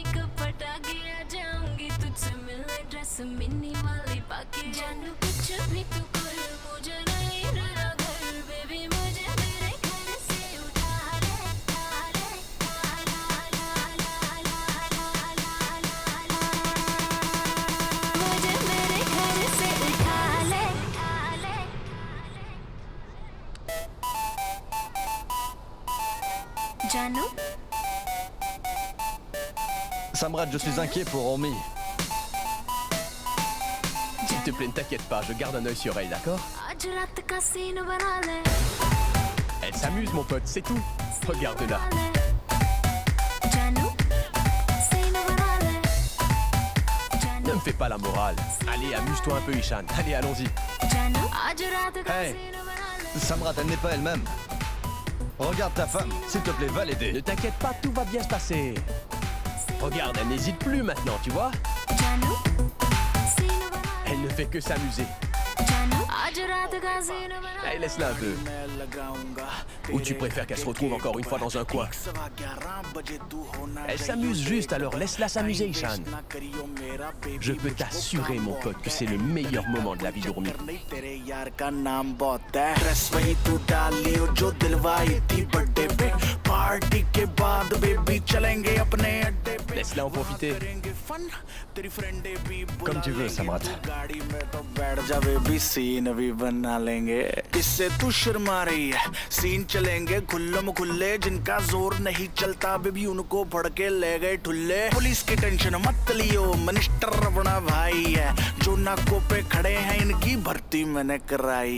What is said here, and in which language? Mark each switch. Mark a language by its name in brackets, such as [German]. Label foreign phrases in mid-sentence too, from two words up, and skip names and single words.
[Hindi] को पटा के आ जाऊंगी तुझसे मिलने [English] dress mini [Hindi] वाली पाके जानू कुछ भी तू कर मुझे नहीं रहना घर बेबी मुझे मेरे घर से उठा ले मुझे मेरे घर से उठा ले जानू [French] Samrat, je suis inquiet pour Romy. S'il te plaît, ne t'inquiète pas, je garde un œil sur elle, d'accord? [Hindi] आज रात का सीन बना ले [French] Elle s'amuse, mon pote, c'est tout. Regarde-la. [Hindi] जानू सीन बना ले [French] Ne me fais pas la morale. Allez, amuse-toi un peu, Ishan. Allez, allons-y. [Hindi] जानू आज रात का [French] Hey. [Hindi] सीन बना ले [French] Samrat, elle n'est pas elle-même. Regarde ta femme, s'il te plaît, va Ne l'aider. t'inquiète pas, tout va bien se passer. Regarde, elle n'hésite plus maintenant, tu vois? [Hindi] जानू सीन बना [French] Elle ne fait que s'amuser. [Hindi] जानू आज रात का सीन बना [French] Allez, laisse-la un peu. Ou tu préfères qu'elle se retrouve encore une fois dans un coin? Elle s'amuse juste, alors laisse-la s'amuser, Ishan. Je peux t'assurer, mon pote, que c'est le meilleur moment de la vie d'Urmi. [Hindi] तेरे यार का नाम बहुत है ड्रेस वही तू डालियो जो दिलवाई थी बर्थडे पे पार्टी के बाद बेबी चलेंगे अपने अड्डे पे [French] Laisse-la en profiter. [Hindi] करेंगे फन तेरी फ्रेंडे भी [French] Comme tu veux, Samrat. [Hindi] गाड़ी में तो बैठ जा बेबी सीन भी बना लेंगे किससे तू शर्मा रही है सीन चलेंगे खुल्लम खुल्ले जिनका जोर नहीं चलता बेबी उनको फड़ के ले गए ठुल्ले पुलिस की टेंशन मत लियो मिनिस्टर अपना भाई है जो नाकों पे खड़े हैं इनकी भर्ती मैंने कराई